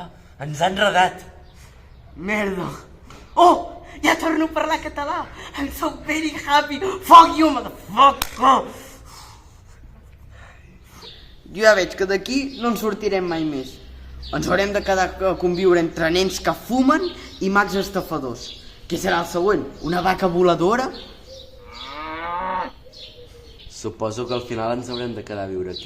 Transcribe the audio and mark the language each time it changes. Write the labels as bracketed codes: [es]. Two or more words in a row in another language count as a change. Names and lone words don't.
[ca] Ens ha enredat. Merda. Oh! Ja torno a parlar català. [en] I'm so very happy. Fuck you, motherfucker. [ca] Jo ja veig que d'aquí no en sortirem mai més. Ens haurem de quedar a conviure entre nens que fumen i mags estafadors. Què serà el següent? Una vaca voladora? Suposo que al final ens haurem de quedar a viure aquí.